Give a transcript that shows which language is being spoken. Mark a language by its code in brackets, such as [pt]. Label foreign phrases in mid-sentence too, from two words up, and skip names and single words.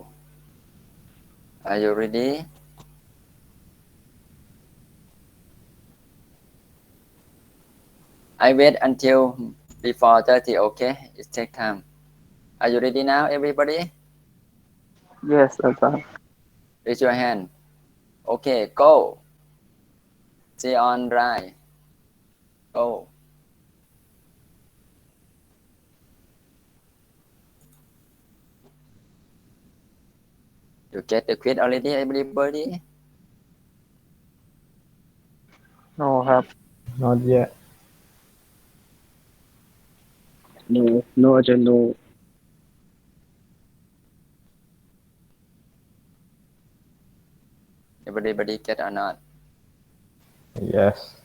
[en] Are you ready? I wait until before 30, okay? It take time. Are you ready now, everybody? yes อาจารย์ Raise your hand. Okay, go. See on right. Go. You get the quiz already, everybody? no ครับ Not yet. No, Ajahn, no. Everybody get or not? Yes.